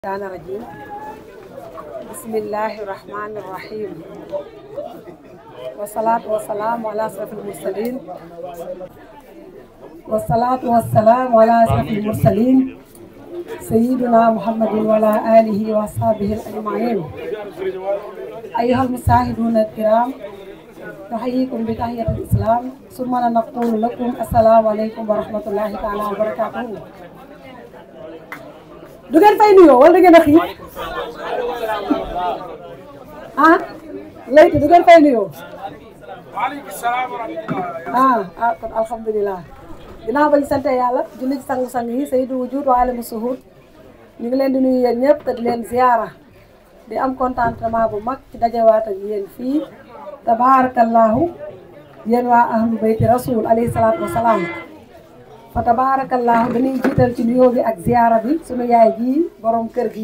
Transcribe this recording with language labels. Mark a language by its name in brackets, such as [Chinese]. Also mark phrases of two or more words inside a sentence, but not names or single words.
[Arabic] الشيطان الرجيم بسم الله الرحمن الرحيم والصلاة والسلام على أشرف المرسلين سيدنا محمد وعلى آله وصحبه أجمعين. أيها المشاهدون الكرام نحييكم بتحية الإسلام ثم نقول لكم السلام عليكم ورحمة الله تعالى وبركاته. [Wolof] du ngeen fay nuyoo wala da ngeen a xiif ah léegi du ngeen fay nuyoo kon alhamdulilah ginnaaw ba ñu sant yàlla julli ci sang-sang yi [Arabic] سيد الوجود وعلم الشهود [Wolof] ñu ngi leen di nuyu yéen ñëpp te di leen ziyaara di am contentement bu mag ci dajewaat ak yéen fii tabarakallahu yéen waa [Arabic] أهل بيت الرسول عليه الصلاة والسلام فتبارك الله [Wolof] dañuy jiital ci nuyoo bi ak ziyaara bi sunu yaay ji borom kër gi